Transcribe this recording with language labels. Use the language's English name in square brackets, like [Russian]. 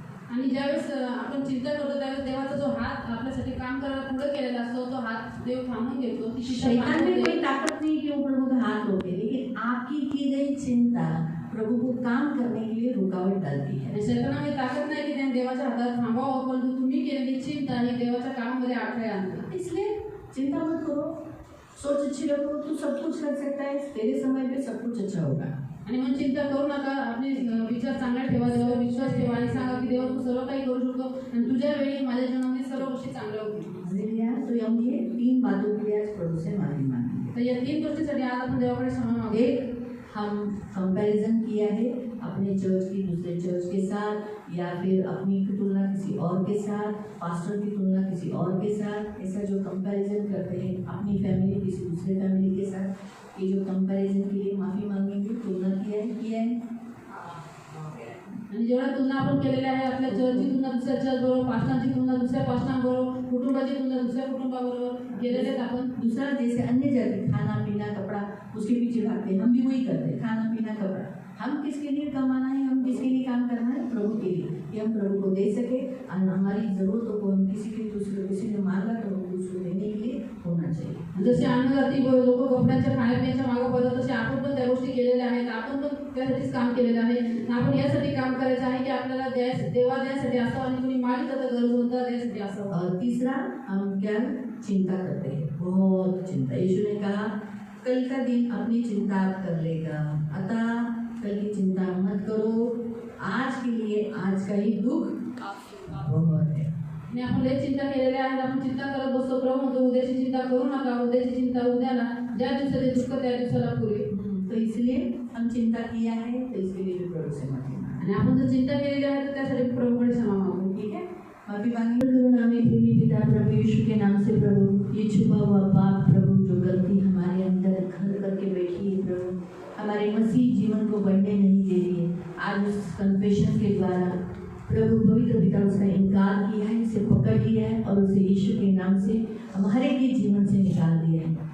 [Marathi] आणि ज्यावेळेस आपण चिंता करतो त्यावेळेस देवाचा जो हात आपल्यासाठी काम करायला पुढे केलेला असतो तो हात देव थांबून घेतो। ती चिंता [Hindi] शैतान में [Marathi] थांबवते। [Hindi] कोई ताकत नहीं कि वो प्रभु का हाथ रोके, लेकिन आपकी की गई चिंता प्रभु को काम करने के लिए रुकावट डालती है। [Marathi] आणि शैतानामध्ये ताकद नाही की त्याने देवाच्या हातात थांबावं, परंतु तुम्ही केलेली चिंता ही देवाच्या कामामध्ये अडथळे आणते। [Hindi] इसलिए चिंता मत करो, सोच अच्छी रखो, तू सब कुछ कर सकता है, तेरे समय पे सब कुछ अच्छा होगा। [Marathi] आणि म्हणून चिंता करू नका, आपले विचार चांगले ठेवा, देवावर विश्वास ठेवा आणि सांगा की देवा तू सर्व काही करू शकतो आणि तुझ्या वेळी माझ्या जीवनामध्ये सर्व गोष्टी चांगल्या होतील। हालेलुया। [Hindi] तो हम ये 3 बातों के लिए आज प्रभु से माफी मांगेंगे। [Marathi] तर या 3 गोष्टीसाठी आज आपण देवाकडे क्षमा मागू। [Hindi] एक, हम कंपैरिजन किया है अपने चर्च की दूसरे चर्च के साथ, या फिर अपनी की तुलना किसी और के साथ, पास्टर की तुलना किसी और के साथ, ऐसा जो कंपैरिजन करते हैं अपनी फैमिली किसी दूसरे फैमिली के साथ, ये जो कंपैरिजन के लिए माफी मांगेंगे, तुलना किया है। आणि जेवढ्या तुलना आपण केलेल्या आहे, आपल्या चर्चची तुलना दुसऱ्या चर्च बरोबर, पास्टरांची तुलना दुसऱ्या पास्टरांबरोबर, कुटुंबाची तुलना दुसऱ्या कुटुंबाबरोबर केलेले आहेत आपण। दूसरा जैसे अन्य जाति खाना पीना कपड़ा उसके पीछे भागते हैं, हम भी वही करते हैं, खाना पीना कपड़ा। हम किसके लिए कमाना है, हम किसके लिए काम करना है? प्रभु के लिए, कि हम प्रभु को दे सके और हमारी ज़रूरतों को हम किसी ने मांगा तो हमको उसको देने के लिए होना चाहिए। [Marathi] जसे अन्नजाती लोक कपड्यांच्या खाण्यापिण्याच्या मागे पडतात, तसे आपण पण त्या गोष्टी केलेल्या आहेत। आपण पण त्यासाठीच काम केलेलं आहे आणि आपण यासाठी काम करायचं आहे की आपल्याला देवा द्यासाठी असावं आणि कोणी मागितलं तर गरज होता द्यासाठी असावं. [Hindi] और तीसरा, हम क्या चिंता करते हैं, बहुत चिंता. यीशु ने कहा कल का दिन अपनी चिंता आप कर लेगा, अतः कल की चिंता मत करो, आज के लिए आज का ही दुख बहुत है. [Marathi] आणि आपण लय चिंता केलेल्या आहेत. आपण चिंता करत बसतो. प्रभू म्हणतो उद्याची चिंता करू नका, उद्याची चिंता उद्याला, ज्या दिवसाचे दुःख त्या दिवसाला पुरे. [Hindi] तो इसलिए हम चिंता किया है, तो इसके लिए भी प्रभु से माफी मांगे. [Marathi] आणि आपण जर चिंता केलेली आहे तर त्यासाठी प्रभूकडे क्षमा मागू. [Hindi] ठीक है, माफी मांगे. करुणामय प्रेमी पिता प्रभु यीशु के नाम से प्रभु, ये छुपा हुआ पाप प्रभु जो गलती हमारे अंदर घर करके बैठी है प्रभु, हमारे मसीह जीवन को बढ़ने नहीं दे रही है, आज उस कन्फेशन के द्वारा प्रभु पवित्र पिता उसका इनकार किया है, उसे पकड़ लिया है और उसे यीशु के नाम से हमारे के जीवन से निकाल दिया है.